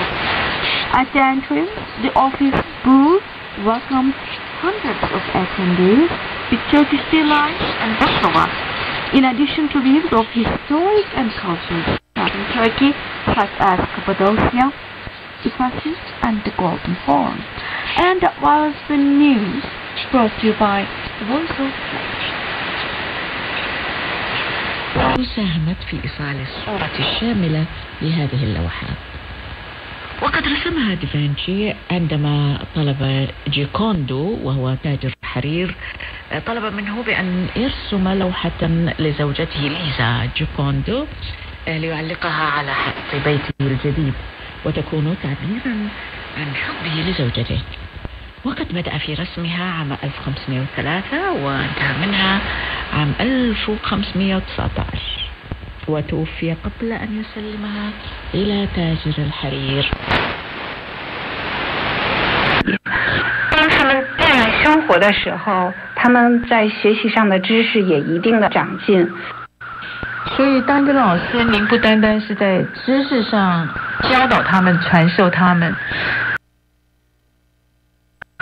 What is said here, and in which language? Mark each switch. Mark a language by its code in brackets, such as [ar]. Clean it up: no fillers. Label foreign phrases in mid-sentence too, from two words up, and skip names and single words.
[en] At the entrance, the office booth welcomed hundreds of attendees with Turkish delight and baklava, in addition to views of historic and cultural sites in Turkey, such as Cappadocia, Ephesus, and the Golden Horn. And that was the news brought to you by the Voice of Turkey. [ar] ساهمت في إيصال الصورة الشاملة لهذه اللوحات. وقد رسمها دافنشي عندما طلب جيكوندو وهو تاجر حرير، طلب منه بأن يرسم لوحة لزوجته ليزا جيكوندو ليعلقها على حائط بيته الجديد وتكون تعبيرا عن حبه لزوجته. وقد بدأ في رسمها عام 1503 وانتهى منها عام 1519 وتوفي قبل أن يسلمها إلى تاجر الحرير. [zh] 当他们这样生活的时候，他们在学习上的知识也一定的长进。所以当一个老师，您不单单是在知识上教导他们、传授他们，